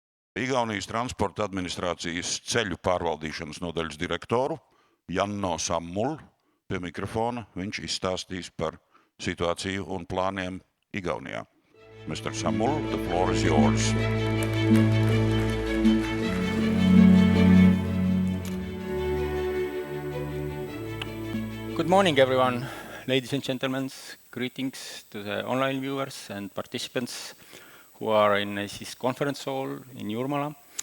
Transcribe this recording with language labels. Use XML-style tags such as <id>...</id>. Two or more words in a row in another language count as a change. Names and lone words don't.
<lv>Igaunijas Transporta administrācijas ceļu pārvaldīšanas nodaļas direktoru Janno Sammul pie mikrofona. Viņš izstāstīs par situāciju un plāniem Igaunijā.</lv> <en>Mr. Sammul, the floor is yours. Good morning, everyone. Ladies and gentlemen, greetings to the online viewers and participants who are in this conference hall in Jurmala.</en>